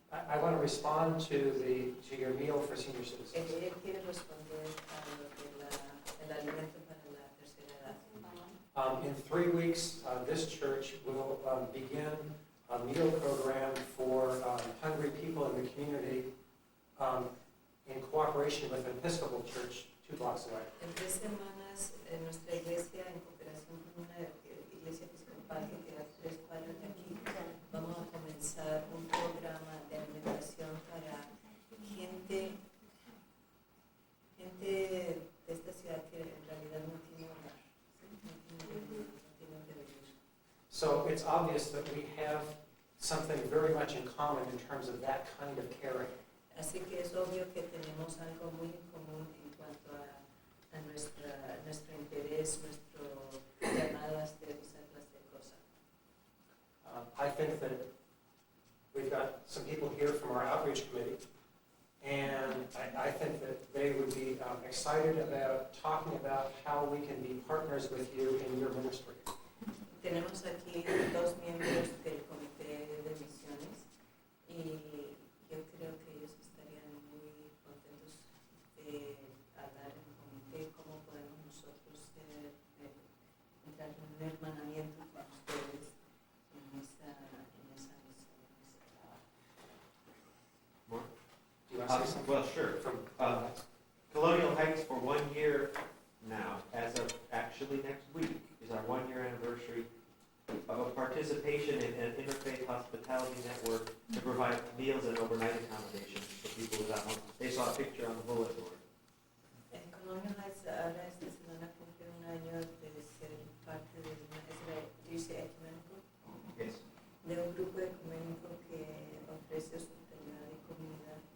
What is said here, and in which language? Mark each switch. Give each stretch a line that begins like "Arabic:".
English: I want to respond to your meal for senior citizens.
Spanish: Él quiere responder a lo que el alimento para la tercera edad.
English: In 3 weeks, this church will begin a meal program for hungry people in the community in cooperation with an Episcopal church 2 blocks away.
Spanish: En 3 semanas, en nuestra iglesia, en cooperación con una iglesia episcopal que queda 3 cuadras de aquí, vamos a comenzar un programa de alimentación para gente de esta ciudad que en realidad no tiene hogar, no tiene donde vivir.
English: So it's obvious that we have something very much in common in terms of that kind of caring.
Spanish: Así que es obvio que tenemos algo muy en común en cuanto a nuestro interés, nuestro llamado a hacer esa clase de cosas.
English: I think that we've got some people here from our outreach committee, and I think that they would be excited about talking about how we can be partners with you in your ministry.
Spanish: Tenemos aquí 2 miembros del comité de misiones y yo creo que ellos estarían muy contentos de hablar en el comité cómo podemos nosotros entrar en un hermanamiento con ustedes en esa misión, en ese trabajo.
English: More? Do you want to say something? Well, sure. Colonial Heights for 1 year now, as of actually next week, is our 1-year anniversary of a participation in an interfaith hospitality network to provide meals and overnight accommodations for people without homes. They saw a picture on the bulletin board.
Spanish: En Colonial Heights ahora esta semana cumple 1 año de ser parte de una, dice ecuménico,
English: Yes.
Spanish: de un grupo ecuménico que ofrece hospitalidad y comida.